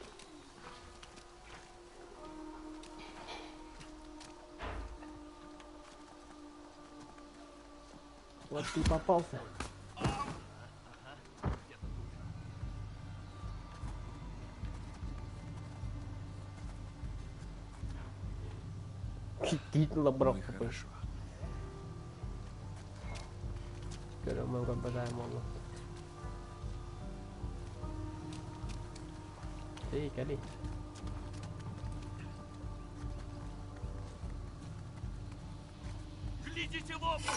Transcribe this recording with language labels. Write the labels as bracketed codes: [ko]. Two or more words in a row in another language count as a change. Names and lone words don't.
[ru] Вот ты попался. Действительно, бро. Ну и хорошо. [tr] Görüyorum ben bedayım valla. İyi gel iyi. [ru] Глядите в оба!